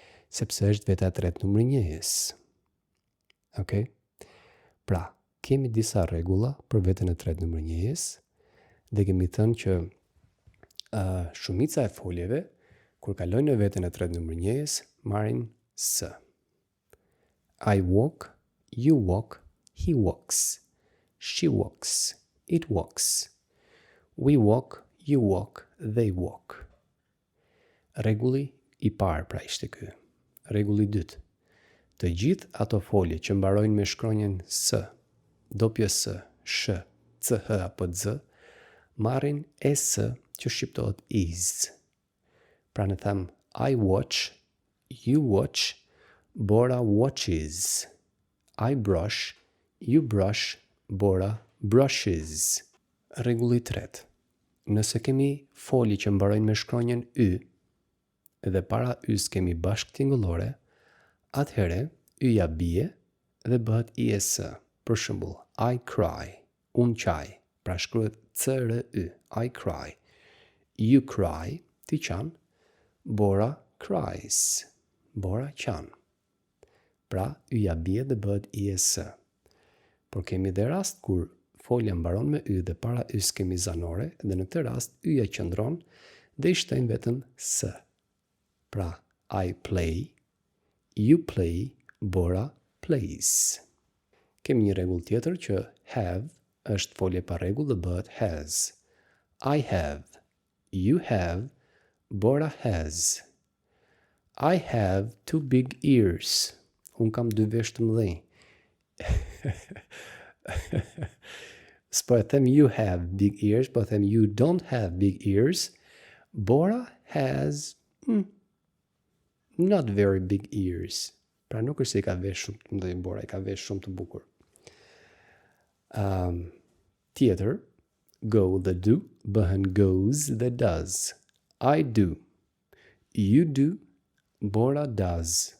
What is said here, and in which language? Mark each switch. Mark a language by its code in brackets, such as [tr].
[sq] Sepse është veta e tretë numër 1-s. Okay? Pra, kemi disa rregulla për veten e tretë numër 1-s dhe kemi thënë që shumica e foljeve kur kalojnë në veten e tretë numër 1-s marrin s. [en] I walk, you walk, he walks, she walks, it walks. We walk, you walk, they walk. [sq] Rregulli i parë pra ishte ky. Rregulli i dytë. Të gjithë ato folje që mbarojnë me shkronjën s, doppje s, sh, ch apo z, marrin es që shqiptohet is. Pra ne them [en] I watch, you watch, Bora watches. I brush, you brush, Bora brushes. [sq] Rregulli i tretë. Nëse kemi folje që mbarojnë me shkronjën y, edhe para y-s kemi bashkë tingëllore, atëherë y-ja bie dhe bëhet is. Për shembull, [en] I cry, [sq] unë qaj, pra shkruhet c-r-y, I cry. [en] You cry, [sq] ti qan. [en] Bora cries, [sq] Bora qan. Pra, y-ja bie dhe bëhet is. Por kemi dhe rast kur folja mbaron me y dhe para y-s kemi zanore, dhe në këtë rast y-ja qëndron dhe i shtojmë vetëm s. Pra, [en] I play, you play, Bora plays. [sq] Kemi një rregull tjetër që have është folje pa rregull dhe bëhet has. [en] I have, you have, Bora has. I have 2 big ears. [sq] Unë kam 2 vesh të mëdhenj. S'po e them [en] you have big ears, [sq] po e them [en] you don't have big ears. Bora has not very big ears. [sq] Pra nuk është se I ka vesh shumë të mëdhenj Bora, I ka vesh shumë të bukur. Tjetër, go dhe do bëhen goes dhe does. [en] I do. You do. Bora does.